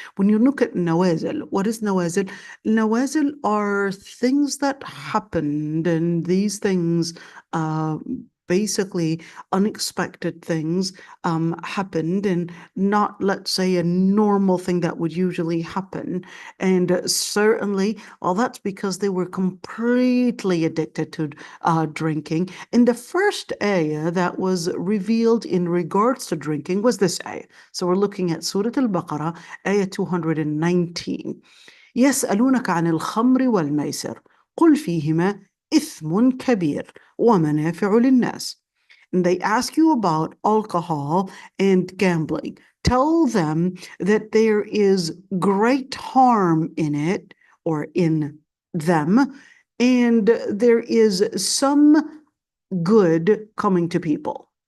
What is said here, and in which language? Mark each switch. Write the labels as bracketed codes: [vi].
[en] When you look at nawazil, what is nawazil? Nawazil are things that happened, and these things basically unexpected things happened, and not, let's say, a normal thing that would usually happen. And certainly, well, that's because they were completely addicted to drinking. And the first ayah that was revealed in regards to drinking was this ayah. So we're looking at Surah Al-Baqarah, ayah 219. [ar] يسألونك عن الخمر والميسر قل فيهما إثم كبير ومنافع للناس. [en] And they ask you about alcohol and gambling. Tell them that there is great harm in it, or in them, and there is some good coming to people.